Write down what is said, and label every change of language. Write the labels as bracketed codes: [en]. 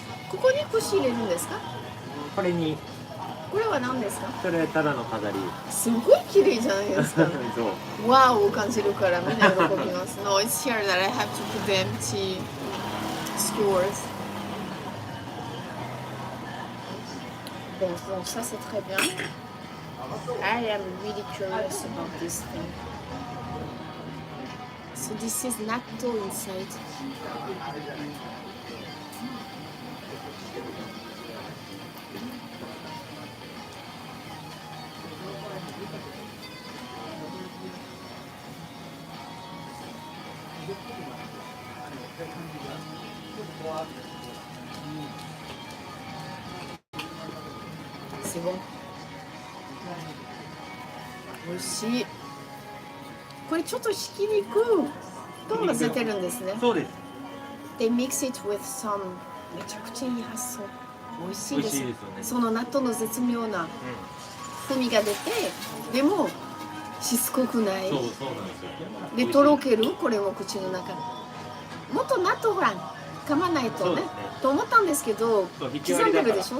[ja] ここに串入れるんですか？これに。これは何ですか？それただの飾り。すごい綺麗じゃないですか。そう。ワオを感じるからみんな喜びます。 [en] No, it's here that I have to put the empty skewers. [fr] Bon, ça c'est très bien. [en] I am really curious about this thing. So this is natto inside. [fr] C'est bon. [ja] 美味しい。これちょっとひき肉と混ぜてるんですね。そうです。 [en] They mix it with some [ja] めちゃくちゃいい発想。美味しいです。美味しいですよね。その納豆の絶妙な風味が出て、でもしつこくない。そうなんですよ。でとろけるこれも口の中。もっと納豆ほら噛まないとね。と思ったんですけど、刻んでるでしょ。